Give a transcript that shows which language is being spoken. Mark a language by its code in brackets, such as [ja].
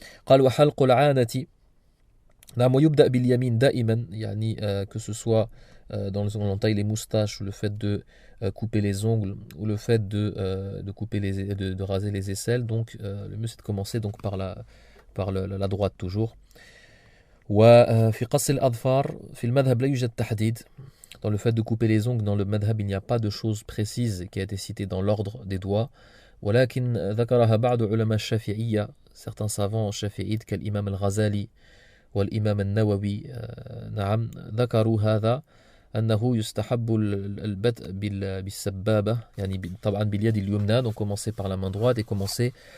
[ar] قال وحلق العانة نعم ويبدأ باليمين دائما, [fr] يعني que ce soit dans le on taille les moustaches, ou le fait de couper les ongles, ou le fait de couper de raser les aisselles, donc le mieux c'est de commencer donc par la droite toujours. [ar] وفي قص الأظفار في المذهب لا يوجد تحديد. [fr] Dans le fait de couper les ongles, dans le madhab, il n'y a pas de chose précise qui a été citée dans l'ordre des doigts. [ar] ولكن ذكرها بعض علماء الشافعية, [fr] certains savants shafi'ites [ar] كالإمام الغزالي والإمام النووي نعم ذكروا هذا أنه يستحب البدء بالسبابة, يعني طبعا باليد اليمنى, [fr] donc commencer par la main droite et commencer